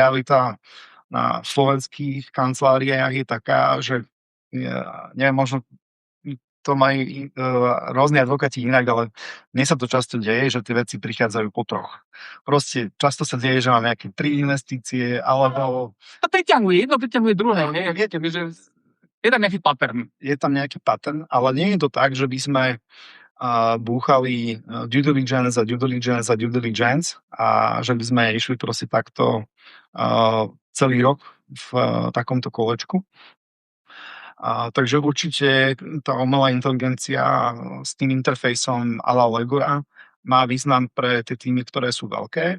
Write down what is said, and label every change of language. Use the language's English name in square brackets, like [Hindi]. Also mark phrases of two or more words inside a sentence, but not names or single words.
[Slovak] Je realita na slovenských kanceláriách je taká, že neviem, možno to majú rôzni advokáti inak, ale mne sa to často deje, že tie veci prichádzajú po troch. Proste často sa deje, že mám nejaké 3 investície, alebo To priťahuje, jedno priťahuje druhé, nie? Viete, že je tam nejaký pattern. je tam nejaký pattern, ale nie je to tak, že by sme búchali [English] due diligence [Slovak] a [English] due diligence [Slovak] a [English] due diligence [Slovak] a že by sme išli proste takto celý rok v takomto kolečku. Takže určite tá umelá inteligencia s tým interfejsom a la Legora má význam pre tie týmy, ktoré sú veľké.